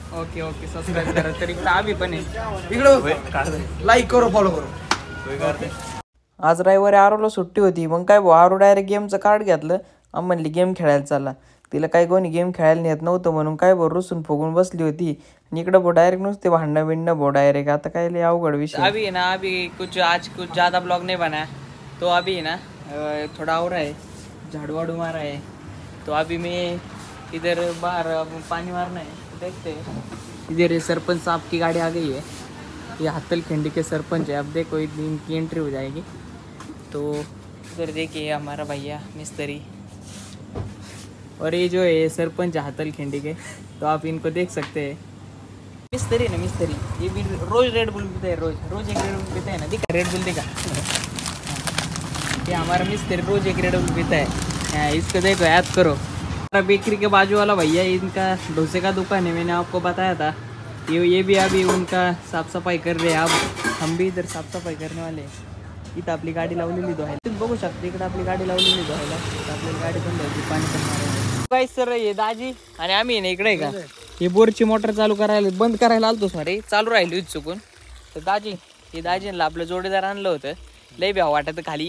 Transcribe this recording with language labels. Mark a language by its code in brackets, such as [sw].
[mr] Okay subscribe करा. तरी आम्ही पण इकडं [hi] लाईक करो, फॉलो करो. [mr] आज रविवारी आरोला सुट्टी होती. मग काय भाऊ, आरो डायरेक्ट गेमचं कार्ड घेतलं आणि म्हणली गेम खेळायला चालला. तिला काही कोणी गेम खेळायला नेत नव्हतं म्हणून काय भाऊ रुसून फुगून बसली होती. आणि इकडं भाऊ डायरेक्ट नुसते भांडणं बिंडणं भाऊ डायरेक्ट. आता काय लय अवघड विषय. [hi] अभी है ना, अभी कुछ ज़्यादा ब्लॉग नहीं बना तो अभी है ना थोड़ा और है, झाड़ू वाड़ू मारा है. तो अभी मैं इधर बाहर पानी मारना है, देखते हैं. इधर सरपंच साहब की गाड़ी आ गई है. ये हाथलखेंडी के सरपंच है। अब देखो इनकी एंट्री हो जाएगी। तो इधर देखिए हमारा भैया मिस्त्री, और ये जो है सरपंच हाथलखेंडी के, तो आप इनको देख सकते हैं। मिस्त्री ना मिस्त्री, ये भी रोज रेड बुल पीता है, रोज एक रेड बुल पीता है ना, दिखा रेड बुल दिखा। ये हमारा मिस्त्री रोज एक रेड बुल पीता है। इसको देखो, याद करो। हमारा बेकरी के बाजू वाला भैया, इनका डोसे का दुकान है, मैंने आपको बताया था। ये भी अभी उनका साफ सफाई कर रहे हैं। अब हम भी इधर साफ सफाई करने वाले हैं। [mr] इथं आपली गाडी लावलेली धुवायला, तुम्ही बघू शकता इकडे आपली गाडी लावलेली धुवायला। आपली गाडी बंद होती, पाणी पण मारायला काय सर। हे दाजी आणि आम्ही ना इकडे का हे बोरची मोटर चालू करायला बंद करायला आलतो सॉरी, चालू राहिली चुकून। तर दाजी, हे दाजींना आपलं जोडीदार आणलं होतं, लय भ्याव वाटत खाली।